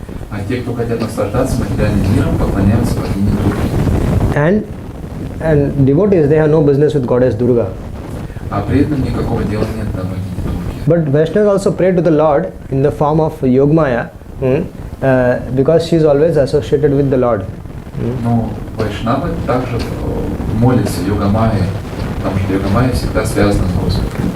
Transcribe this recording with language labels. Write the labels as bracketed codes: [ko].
[ru] А те, кто хотят наслаждаться материальным миром, поклоняются богине Дурге. [en] And devotees, they have no business with goddess Durga. [ru] А преданным никакого дела нет до богини Дурги. [en] But Vaishnavas also pray to the Lord in the form of Yogamaya, because she is always associated with the Lord. [ru] Но Вайшнавы также молятся Йога-майе, потому что Йога-майя всегда связана с Господом.